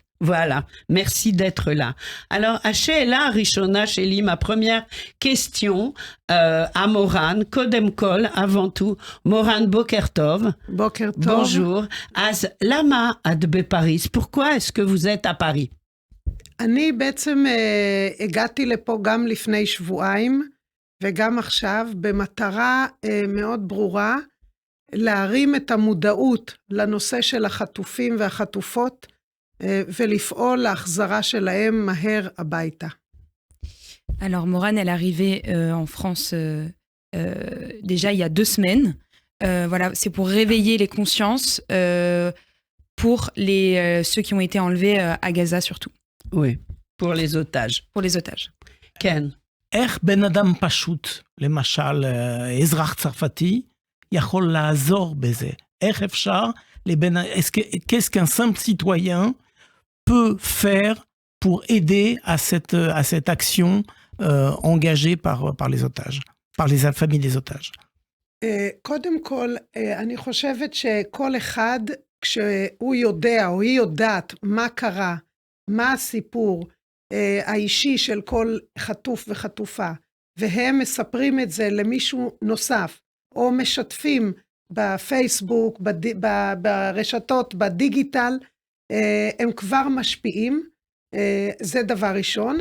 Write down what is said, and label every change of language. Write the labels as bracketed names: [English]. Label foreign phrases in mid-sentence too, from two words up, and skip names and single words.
[French] Voilà, merci d'être là. Alors, [Hebrew] שאלה ראשונה שלי, [French] ma première question à Moran, [Hebrew] קודם כל, [French] avant tout, Moran [Hebrew] בוקר טוב. בוקר טוב. Bonjour. אז למה עד Paris. [French] Pourquoi est-ce que vous êtes à Paris? [Hebrew] אני בעצם הגעתי לפה גם לפני שבועיים וגם עכשיו במטרה מאוד ברורה להרים את המודעות לנושא של החטופים והחטופות ולפעול להחזרה שלהם מהר הביתה. [French] Alors Moran, elle est arrivée en France déjà il y a 2 semaines. Voilà, c'est pour réveiller les consciences pour ceux qui ont été enlevés à Gaza surtout. Oui, pour les otages. Pour les otages. Ken. [Hebrew] איך בן אדם פשוט, למשל אזרח צרפתי, יכול לעזור בזה? איך אפשר [French] qu'est-ce qu'un simple citoyen peut faire pour aider à cette action engagée par les otages, par les familles des otages? [Hebrew] קודם כל, אני חושבת שכל אחד, כשהוא יודע או היא יודעת מה קרה, מה הסיפור האישי של כל חטוף וחטופה, והם מספרים את זה למישהו נוסף, או משתפים בפייסבוק, ברשתות, בדיגיטל, הם כבר משפיעים, זה דבר ראשון.